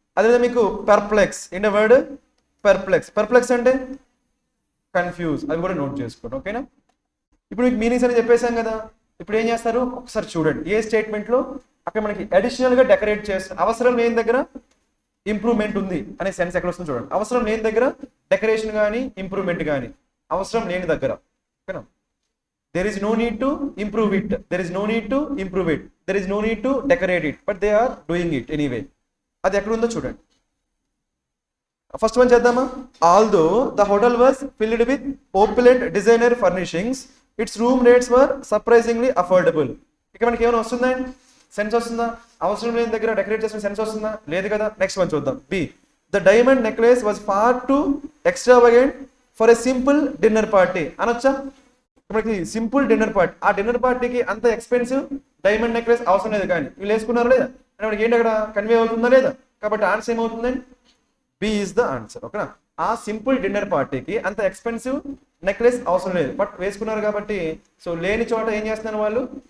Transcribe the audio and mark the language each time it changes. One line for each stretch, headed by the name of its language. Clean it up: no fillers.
Telugu: అదే మీకు పర్ప్లెక్స్. ఏంటో వర్డ్? పర్ప్లెక్స్. పర్ప్లెక్స్ అంటే కన్ఫ్యూజ్. అది కూడా నోట్ చేసుకోండి. ఓకేనా? ఇప్పుడు మీకు మీనింగ్స్ అని చెప్పేసాం కదా. ఇప్పుడు ఏం చేస్తారు? ఒకసారి చూడండి. ఏ స్టేట్మెంట్ లో అక్కడ మనకి అడిషనల్ గా డెకరేట్ చేస్తారు. అవసరం లేని దగ్గర ఇంప్రూవ్మెంట్ ఉంది అనే సెన్స్ ఎక్కడ వస్తుంది చూడండి. అవసరం లేని దగ్గర డెకరేషన్ కానీ ఇంప్రూవ్మెంట్ కానీ అవసరం లేని దగ్గర. ఓకేనా?
English: there is no need to improve it, there is no need to improve it, there is no need to decorate it, but they are doing it anyway.
Telugu: అది ఎక్కడ ఉందో చూడండి. ఫస్ట్ వన్ చేద్దామా?
English: although the hotel was filled with opulent designer furnishings, its room rates were surprisingly affordable.
Telugu: ఇక్కడ మనకి ఏమైనా వస్తుందా? Sense వస్తుందా? అవసరం లేని దగ్గర డెకరేట్ చేసిన సెన్స్ వస్తుందా? లేదు కదా. నెక్స్ట్ వన్ చూద్దాం.
English: B the diamond necklace was far too extravagant for a simple dinner party.
Telugu: అనొచ్చా? మనకి సింపుల్ డిన్నర్ పార్టీ, ఆ డిన్నర్ పార్టీకి అంత ఎక్స్పెన్సివ్ డైమండ్ నెక్లెస్ అవసరం లేదు. కానీ వీళ్ళు వేసుకున్నారా లేదా అంటే మనకి ఏంటి అక్కడ కన్వే అవుతుందా లేదా? కాబట్టి ఆన్సర్ ఏమవుతుందండి?
English: B is the answer.
Telugu: ఓకేనా? ఆ సింపుల్ డిన్నర్ పార్టీకి అంత ఎక్స్పెన్సివ్ నెక్లెస్ అవసరం లేదు, బట్ వేసుకున్నారు కాబట్టి సో లేని చోట ఏం చేస్తున్నారు వాళ్ళు?